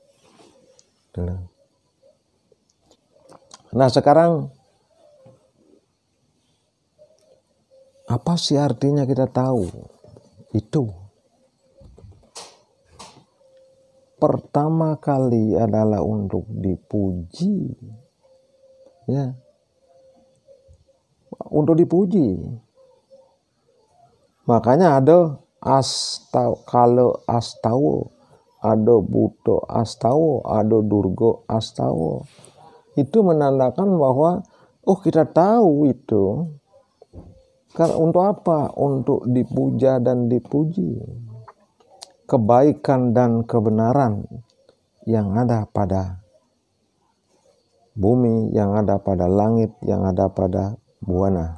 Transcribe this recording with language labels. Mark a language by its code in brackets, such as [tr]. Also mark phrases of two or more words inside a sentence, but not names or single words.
[id] Nah, sekarang apa sih artinya kita tahu itu? pertama kali adalah untuk dipuji, ya, untuk dipuji. Makanya ada kalau astawa, ada Buddha astawa, ada Durga astawa. Itu menandakan bahwa kita tahu itu. Karena untuk apa? Untuk dipuja dan dipuji. Kebaikan dan kebenaran yang ada pada bumi, yang ada pada langit, yang ada pada buana.